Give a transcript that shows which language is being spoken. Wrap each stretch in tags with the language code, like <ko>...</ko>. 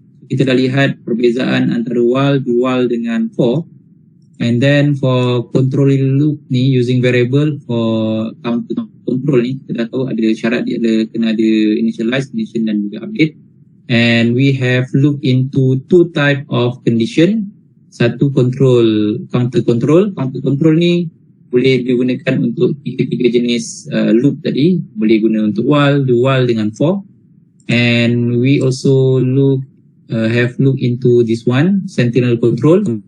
<ms>Kita dah lihat perbezaan antara while, do while dengan for. And then for control loop ni</ms> <en>using variable</en> <ms>for counter control ni kita dah tahu ada syarat dia kena ada initialize, condition dan juga update.</ms> <en>And we have looked into two type of condition.</en> <ms>Satu control, counter control. Counter control ni boleh digunakan untuk tiga jenis loop tadi. Boleh guna untuk while, do while dengan for.</ms> <en>And we also have looked into this one, sentinel control.</en>